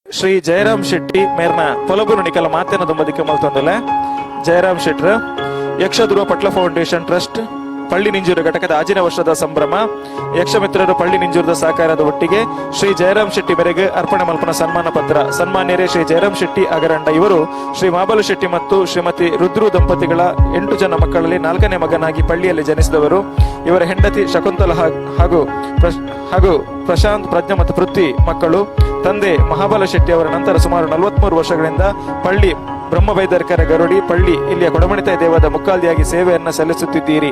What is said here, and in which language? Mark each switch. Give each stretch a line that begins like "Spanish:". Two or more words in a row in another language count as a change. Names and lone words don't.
Tulu: ಶ್ರೀ ಜಯರಾಮ್ ಶೆಟ್ಟಿ ಮೇರ್ನ ಪೊಲಬುರು ನಿಕಲ ಮಾತಿನ ದುಂಬದಿಕ್ಕೆ ಮಲ್ತೊಂದಲೆ ಜಯರಾಮ್ ಶೆಟ್ರ್ ಯಕ್ಷಧ್ರುವ ಪಟ್ಲ ಫೌಂಡೇಶನ್ ಟ್ರಸ್ಟ್ ಪಳ್ಳಿ ನಿಂಜೂರು ಘಟಕದ ಆಜಿನ ವರ್ಷದ ಸಂಭ್ರಮ ಯಕ್ಷಮಿತ್ರರು ಪಳ್ಳಿ ನಿಂಜೂರದ ಸಹಕಾರದ ಒಟ್ಟಿಗೆ ಶ್ರೀ ಜಯರಾಮ್ ಶೆಟ್ಟಿ ಮೇರೆಗೆ ಅರ್ಪಣೆ ಮಲ್ಪನ ಸನ್ಮಾನ ಪತ್ರ.
Kannada: ಸನ್ಮಾನ್ಯರೇ ಶ್ರೀ ಜಯರಾಮ್ ಶೆಟ್ಟಿ ಅಗರಂಡ ಇವರು ಶ್ರೀ ಮಾಬಲು ಶೆಟ್ಟಿ ಮತ್ತು ಶ್ರೀಮತಿ ರುದ್ರು ದಂಪತಿಗಳ 8 ಜನ ಮಕ್ಕಳಲ್ಲಿ 4ನೇ ಮಗನಾಗಿ ಪಳ್ಳಿಯಲ್ಲಿ ಜನಿಸಿದವರು. ಇವರ ಹೆಂಡತಿ ಶಕುಂತಲ ಹಾಗೂ ಪ್ರಶಾಂತ್, ಪ್ರಜ್ಞಾ ಮತ್ತು ಪೃಥ್ವಿ ಮಕ್ಕಳು. ತಂದೆ ಮಹಾಬಲ ಶೆಟ್ಟಿ ಅವರ ನಂತರ ಸುಮಾರು 43 ವರ್ಷಗಳಿಂದ ಪಳ್ಳಿ ಬ್ರಹ್ಮವೈದ್ಯಕರ ಗರುಡಿ ಪಳ್ಳಿ ಇಲ್ಲಿಯ ಕೊಡಮಣಿತ ದೇವದ ಮುಕ್ಕಾಲ್ದಿಯಾಗಿ ಸೇವೆಯನ್ನು ಸಲ್ಲಿಸುತ್ತಿದ್ದೀರಿ.